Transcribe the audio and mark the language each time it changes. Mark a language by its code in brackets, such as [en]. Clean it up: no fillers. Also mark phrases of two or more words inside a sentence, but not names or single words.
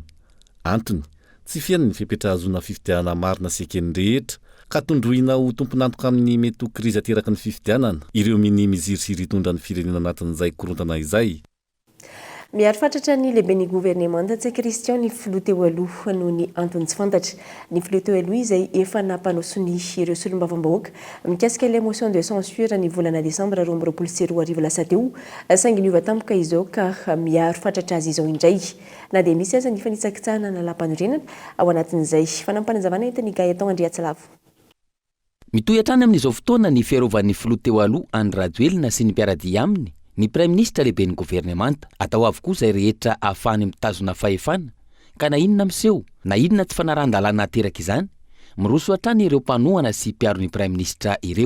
[mg] Antony, tsy fiany ny fepetra azona fifidianana marina sy ekeny rehetra, ka tondroina ho tomponantoka amin'ny mety ho krizy ateraky ny fifidianana, ireo minimiziry hitondra ny firenena anatin'izay korontana izay. Miaro fatratra ny lehiben'ny gouvernement tsy Christian ny filoha teo aloha noho ny antony tsy fantatra. Ny filoha teo aloha izay efa nampanosony ireo solombavam-bahoaka mikasika [fr] la motion de censure [mg] ny volana Desambra 2024 lasa teo, saingy niova tampoka izao ka miaro fatratra azy izao indray. Na dia misy aza ny fanitsakitsahana na lampanorenana ao anatin'izay fanampanazavana entiny Gaëtan Andriatsilavo. Mitohy hatrany amin'izao fotoana ny fiarovan'ny filoha teo aloha Andry Rajoelina sy ny mpiaradia aminy ny [fr] Prime Ministre [mg] lehiben'ny gouvernement atao avokoa izay rehetra ahafahany mitazona fahefana, ka na inona miseho, na inona tsy fanarahan-dalàna ateraka izany, miroso hatrany ireo mpanohana sy mpiaro-ny [fr] Prime Ministre [mg] ireo.